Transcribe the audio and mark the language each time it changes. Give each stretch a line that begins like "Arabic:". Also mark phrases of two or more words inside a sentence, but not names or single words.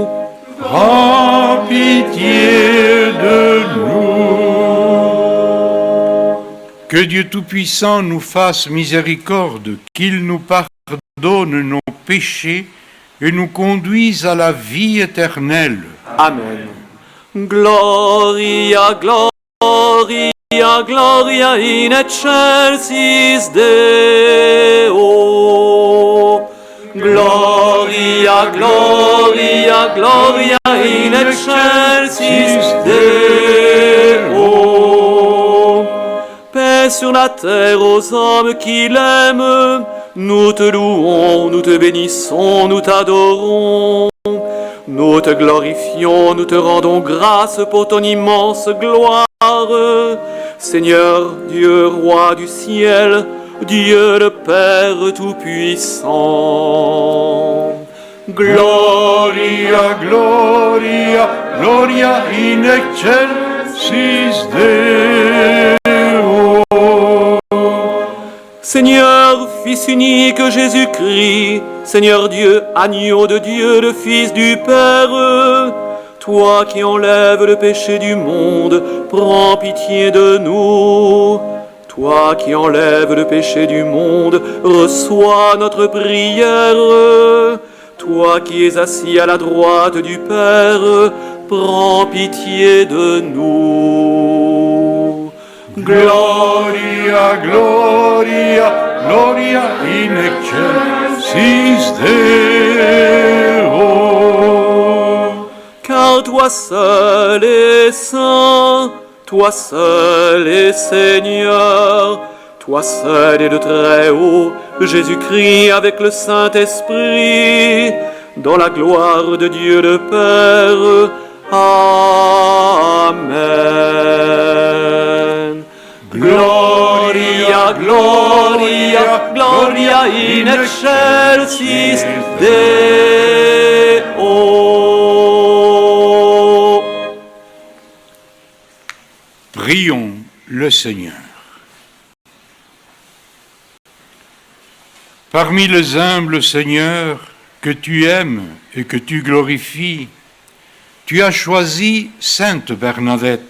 French: Prends pitié de nous. Que Dieu Tout-Puissant nous fasse miséricorde, qu'il nous pardonne nos péchés et nous conduise à la vie éternelle. Amen.
Latin: Gloria, gloria, gloria in excelsis Deo. Gloria, gloria, gloria in excelsis Deo.
French: Paix sur la terre aux hommes qui l'aiment. Nous te louons, nous te bénissons, nous t'adorons. Nous te glorifions, nous te rendons grâce pour ton immense gloire. Seigneur, Dieu, roi du ciel, Dieu le Père Tout-Puissant.
Latin: Gloria, gloria, gloria in excelsis Deo.
French: Seigneur, Fils unique Jésus-Christ, Seigneur Dieu, agneau de Dieu, le Fils du Père, toi qui enlèves le péché du monde, prends pitié de nous. Toi qui enlèves le péché du monde, reçois notre prière. Toi qui es assis à la droite du Père, prends pitié de nous.
Latin: Gloria, gloria, gloria in excelsis Deo.
French: Car toi seul es saint, toi seul es Seigneur, toi seul est le Très-Haut, Jésus-Christ avec le Saint-Esprit, dans la gloire de Dieu le Père. Amen.
Latin: Gloria, gloria, gloria in excelsis Deo.
French: Prions le Seigneur. Parmi les humbles, Seigneur, que tu aimes et que tu glorifies, tu as choisi Sainte Bernadette.